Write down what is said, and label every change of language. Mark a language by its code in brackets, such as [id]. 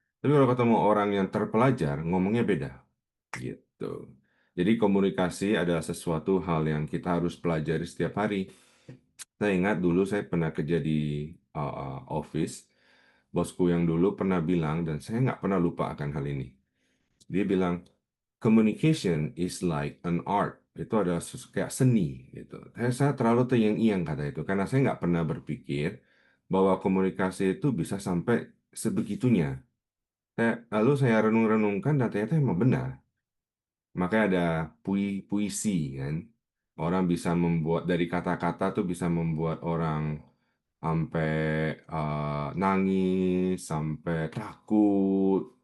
[id] Tapi kalau ketemu orang yang terpelajar, ngomongnya beda. Gitu. Jadi komunikasi adalah sesuatu hal yang kita harus pelajari setiap hari. Saya ingat dulu saya pernah kerja di office. Bosku yang dulu pernah bilang, dan saya nggak pernah lupa akan hal ini. Dia bilang, [en] communication is like an art. [id] Itu adalah kayak seni. Gitu. Saya terlalu terngiang-ngiang kata itu, karena saya nggak pernah berpikir bahwa komunikasi itu bisa sampai sebegitunya. Lalu saya renung-renungkan dan ternyata emang benar. Makanya ada puisi kan. Orang bisa membuat dari kata-kata tuh bisa membuat orang sampai nangis, sampai takut.